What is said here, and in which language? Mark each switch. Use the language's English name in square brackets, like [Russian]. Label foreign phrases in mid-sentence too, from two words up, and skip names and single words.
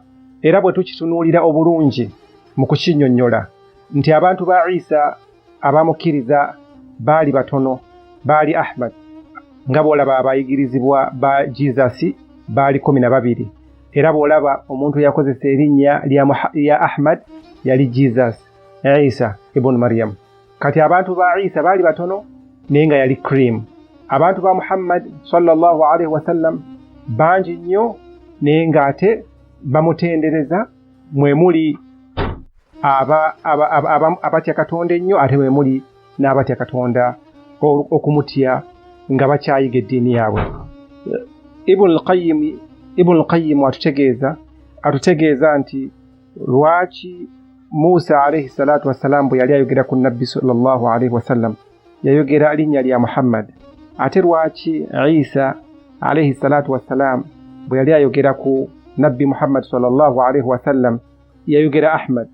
[Ganda] Era bwe tukitunuulira obulungi mu kukinnyonnyola nti abantu ba Isa abamukkiriza baali batono, baali Ahmad nga bw'olaba abayigirizibwa ba Jesus baali 12 era bw'olaba omuntu yakozesa erinnya lya Ahmad yali Jesus Isa ibn Maryam. Kati abantu ba Isa baali batono naye nga yali cream. Abantu ba Muhammad [Arabic] sallallahu alaihi wasallam [Ganda] bangi nnyo naye nga ate bamutendereza, mwe muli abatya Katonda ennyo ate mwe muli n'abatya Katonda okumutya nga bakyayiga eddiini yaabwe. Ibn al-Qayyim atutegeeza nti lwaki Musa [Arabic] alayhi salatu wassalam [Ganda] bwe yali ayogera ku nabbi [Arabic] sallallahu alayhi wasallam [Ganda] yayogera linnya lya Muhammad, ate lwaki Isa [Arabic] alayhi salatu wassalam [Ganda] bwe yali ayogera ku nabbi Muhammad [Arabic] sallallahu alayhi wasallam [Ganda] yayogera Ahmad.